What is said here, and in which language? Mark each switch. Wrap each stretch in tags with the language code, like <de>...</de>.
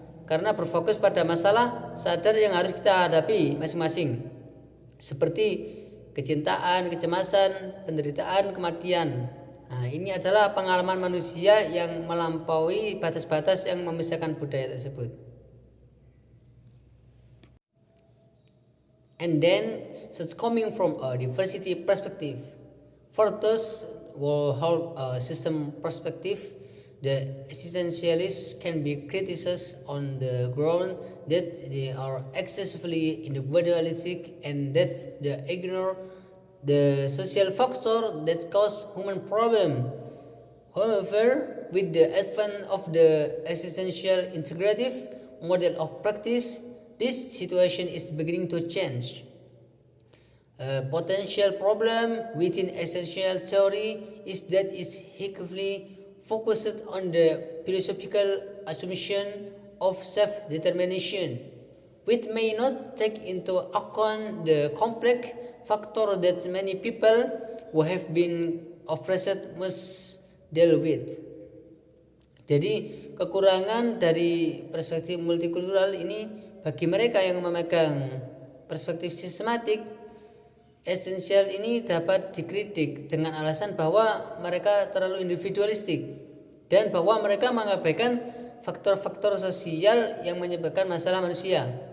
<id>karena berfokus pada masalah sadar yang harus kita hadapi masing-masing, seperti kecintaan, kecemasan, penderitaan, kematian. Nah, ini adalah pengalaman manusia yang melampaui batas-batas yang memisahkan budaya tersebut.</id> <en>And then, such coming from a diversity perspective, for those who hold a system perspective, the existentialists can be criticized on the ground that they are excessively individualistic and that they ignore the social factor that cause human problem. However, with the advent of the existential integrative model of practice, this situation is beginning to change. A potential problem within existential theory is that it's heavily focused on the philosophical assumption of self-determination, which may not take into account the complex factor that many people who have been oppressed must deal with.</en> <id>Jadi kekurangan dari perspektif multikultural ini bagi mereka yang memegang perspektif sistematik esensial ini dapat dikritik dengan alasan bahwa mereka terlalu individualistik dan bahwa mereka mengabaikan faktor-faktor sosial yang menyebabkan masalah manusia.</id>